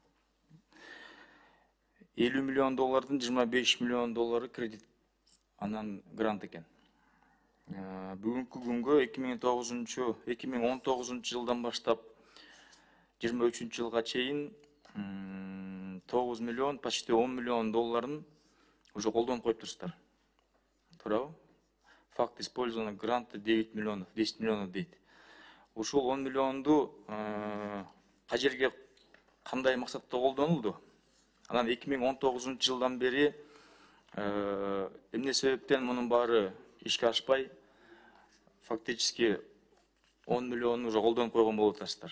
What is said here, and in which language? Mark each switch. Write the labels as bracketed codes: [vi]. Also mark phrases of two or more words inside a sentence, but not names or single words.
[ky] 50 миллион доллардын 25 миллион доллары кредит, анан грант экен. Бүгүнкү күнгө 2019 жылдан баштап 23 жылга чейин 9 миллион, почти 10 миллион долларын уже колдонуп коюптурсуздар. Туурабы? [ru] Факт использования гранта 10 миллионов дейт. [ky] Ушул 10 миллионду кажерге кандай максатта колдонулду? Анан 2019 жылдан бери эмне себептен мунун баары ишке ашпай, фактически 10 миллиону уже колдонуп койгон болуп атасыздар.